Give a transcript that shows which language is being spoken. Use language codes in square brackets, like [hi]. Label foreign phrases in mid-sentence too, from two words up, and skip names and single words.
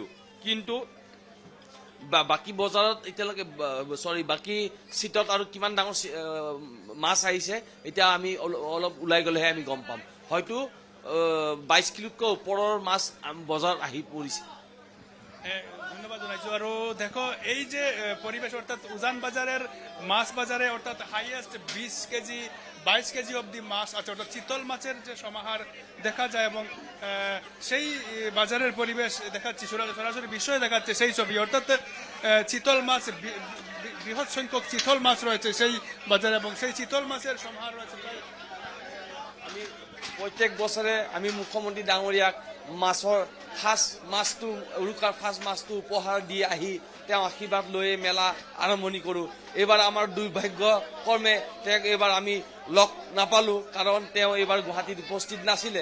[as] কিন্তু বাকী বজাৰত এতিয়ালৈকে বাকী চিটত আৰু কিমান ডাঙৰ মাছ আহিছে এতিয়া আমি অলপ ওলাই গ'লেহে আমি গম পাম। হয়তো 22 কিলোতকৈ ওপৰৰ মাছ বজাৰত আহি পৰিছে। ধন্যবাদ জানাইছো। [bn] আৰু দেখো এই যে পরিবেশ অর্থাৎ উজান বাজারের মাছ বাজারে অর্থাৎ হাইয়েস্ট 20 কেজি 22 কেজি অবধি মাছ আছে, অর্থাৎ চিতল মাছের যে সমাহার দেখা যায় এবং সেই বাজারের পরিবেশ দেখাচ্ছি, সরাসরি বিষয় দেখাচ্ছে সেই ছবি, অর্থাৎ চিতল মাছ বৃহৎ সংখ্যক চিতল মাছ রয়েছে সেই বাজারে এবং সেই চিতল মাছের সমাহার রয়েছে প্রায়। [as] আমি প্ৰত্যেক বছৰে আমি মুখ্যমন্ত্ৰী ডাঙৰীয়াক মাছৰ ফাৰ্ষ্ট মাছটো উৰুকাৰ ফাৰ্ষ্ট মাছটো উপহাৰ দি আহি তেওঁ আশীৰ্বাদ লৈ মেলা আৰম্ভণি কৰোঁ। এইবাৰ আমাৰ দুৰ্ভাগ্য কৰ্মে তেওঁক এইবাৰ আমি লগ নাপালোঁ, কাৰণ তেওঁ এইবাৰ গুৱাহাটীত উপস্থিত নাছিলে।